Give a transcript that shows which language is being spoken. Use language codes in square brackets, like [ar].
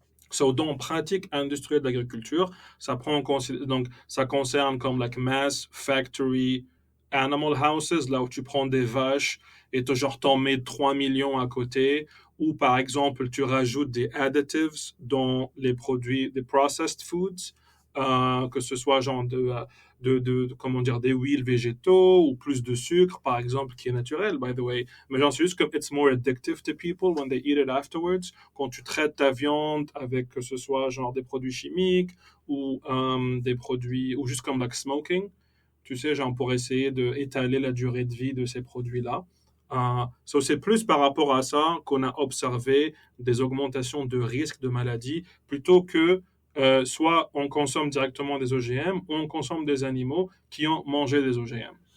[fr] So, dans pratique industrielle de l'agriculture, ça prend donc ça concerne comme [en] like mass factory animal houses, [fr] là où tu prends des vaches et tu genre t'en mets 3 millions à côté, ou par exemple tu rajoutes des additives dans les produits, des [en] processed foods, [fr] que ce soit genre comment dire, des huiles végétaux ou plus de sucre, par exemple, qui est naturel, [en] by the way. [fr] Mais genre, c'est juste que [en] it's more addictive to people when they eat it afterwards. [fr] Quand tu traites ta viande avec que ce soit genre des produits chimiques ou des produits, ou juste comme [en] like smoking, [fr] tu sais, genre pour essayer d'étaler la durée de vie de ces produits-là. So c'est plus par rapport à ça qu'on a observé des augmentations de risques de maladies plutôt que soit on consomme directement des OGM ou on consomme des animaux qui ont mangé des OGM.